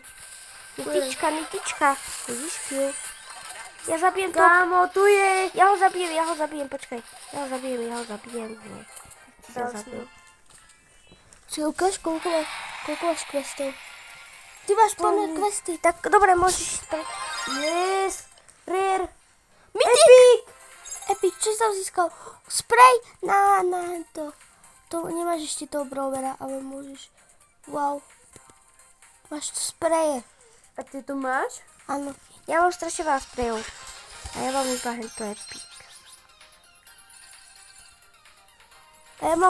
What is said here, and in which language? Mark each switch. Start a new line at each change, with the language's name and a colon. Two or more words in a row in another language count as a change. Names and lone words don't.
Slovak: Nitička. Vidíš kill? Ja zabijem to. Kámo, tu je. Ja ho zabijem, počkaj. Ja ho zabijem. Nie. Ja zabijem. Si ukáž, koľko máš questov? Ty máš plné questy, tak dobre, môžeš ísť.
English: Yes. Rare. Mythic! Epic,
Slovak: čo som získal? Spray na to. To nemáš ešte toho brawlera, ale môžeš. Wow. Máš tu spreje. A ty tu máš? Áno. Ja mám strašne veľa sprejov. A ja mám iba hento Epic. A ja mám...